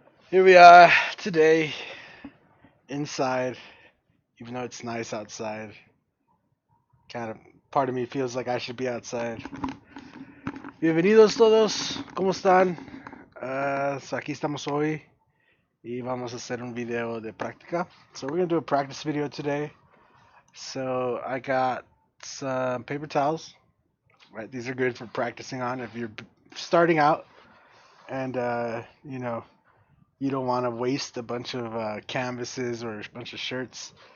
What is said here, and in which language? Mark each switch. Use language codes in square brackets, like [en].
[en] Here we are today inside, even though it's nice outside. Kind of part of me feels like I should be outside. [es] Bienvenidos todos, ¿cómo están? Aquí estamos hoy y vamos a hacer un video de práctica. [en] So we're gonna do a practice video today. So I got some paper towels. Right, these are good for practicing on if you're starting out and you don't want to waste a bunch of canvases or a bunch of shirts.